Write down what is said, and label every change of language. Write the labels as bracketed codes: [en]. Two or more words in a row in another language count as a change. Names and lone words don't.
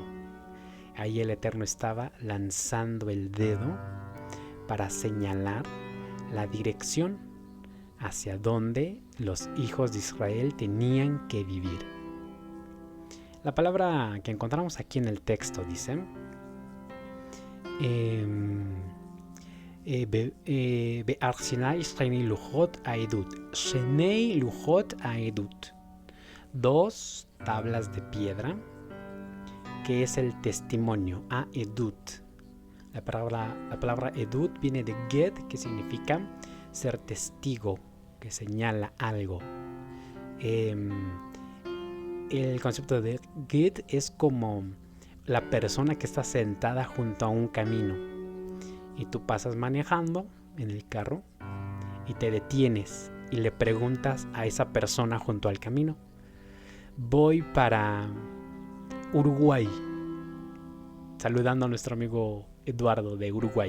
[es] Ahí el Eterno estaba lanzando el dedo para señalar la dirección hacia donde los hijos de Israel tenían que vivir. La palabra que encontramos aquí en el texto dice [he] באר סיני שני לוחות העדות. שני לוחות העדות. [es] Dos tablas de piedra, que es el testimonio, edut. La palabra edut viene de get, que significa ser testigo, que señala algo. El concepto de get es como la persona que está sentada junto a un camino y tú pasas manejando en el carro y te detienes y le preguntas a esa persona junto al camino: voy para Uruguay, saludando a nuestro amigo Eduardo de Uruguay.